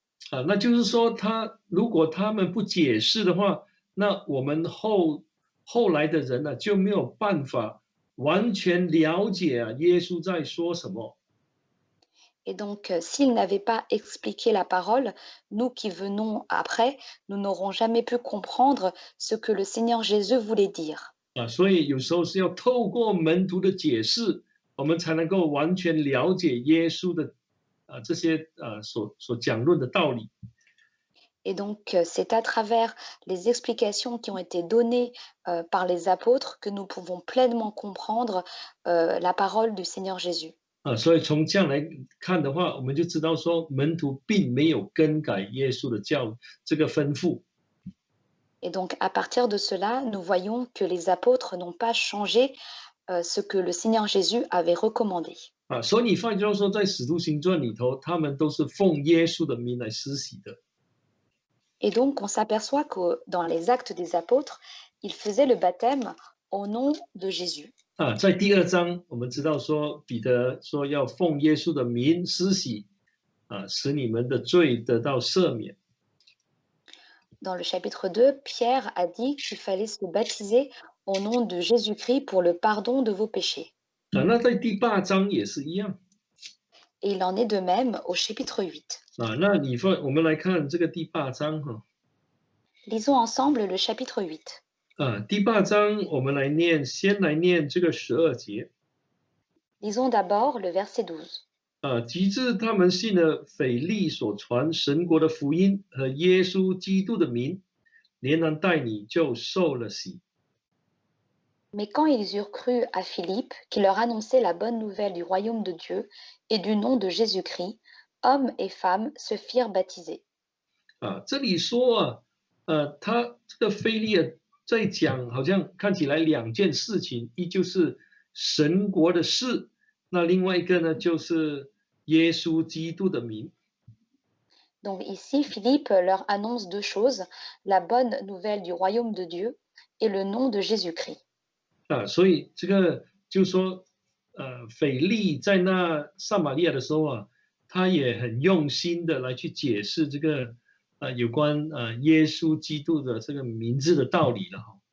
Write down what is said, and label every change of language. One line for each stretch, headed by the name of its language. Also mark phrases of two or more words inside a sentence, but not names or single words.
Chinese: 啊，那就是说如果他们不解释的话，那我们后来的人呢，就没有办法完全了解耶稣在说什么。
French: Et donc, s'ils n'avaient pas expliqué la parole, nous qui venons après, nous n'aurons jamais pu comprendre ce que le Seigneur Jésus voulait dire.
Chinese: 啊，所以有时候是要透过门徒的解释，我们才能够完全了解耶稣的这些所讲论的道理。
French: Et donc, c'est à travers les explications qui ont été données par les apôtres que nous pouvons pleinement comprendre la parole du Seigneur Jésus.
Chinese: 啊，所以从这样来看的话，我们就知道说门徒并没有更改耶稣的这个吩咐。
French: Et donc, à partir de cela, nous voyons que les apôtres n'ont pas changé ce que le Seigneur Jésus avait recommandé.
Chinese: 啊，所以你发觉说，在使徒行传里头，他们都是奉耶稣的名来施洗的。
French: Et donc, on s'aperçoit que dans les actes des apôtres, ils faisaient le baptême au nom de Jésus.
Chinese: 啊，在第二章，我们知道说，彼得说要奉耶稣的名施洗，啊，使你们的罪得到赦免。
French: Dans le chapitre 2, Pierre a dit qu'il fallait se baptiser au nom de Jésus-Christ pour le pardon de vos péchés.
Chinese: 啊，那在第八章也是一样。
French: Et il en est de même au chapitre 8.
Chinese: 啊，那我们来看这个第八章哈。
French: Lisons ensemble le chapitre 8.
Chinese: 啊，第八章我们先来念这个12节。
French: Lisons d'abord le verset 12.
Chinese: 啊，及至他们信了腓力所传神国的福音和耶稣基督的名，连人带你就受了洗。
French: Mais quand ils eurent cru à Philippe, qui leur annonçait la bonne nouvelle du royaume de Dieu et du nom de Jésus-Christ, hommes et femmes se firent baptiser.
Chinese: 啊，这里说他这个腓力在讲，好像看起来两件事情，一就是神国的事，那另外一个呢，就是耶稣基督的名。
French: Donc ici, Philippe leur annonce deux choses, la bonne nouvelle du royaume de Dieu et le nom de Jésus-Christ.
Chinese: 啊，所以这个就说，腓力在那撒玛利亚的时候啊，他也很用心的来去解释这个有关耶稣基督的这个名字的道理了哈。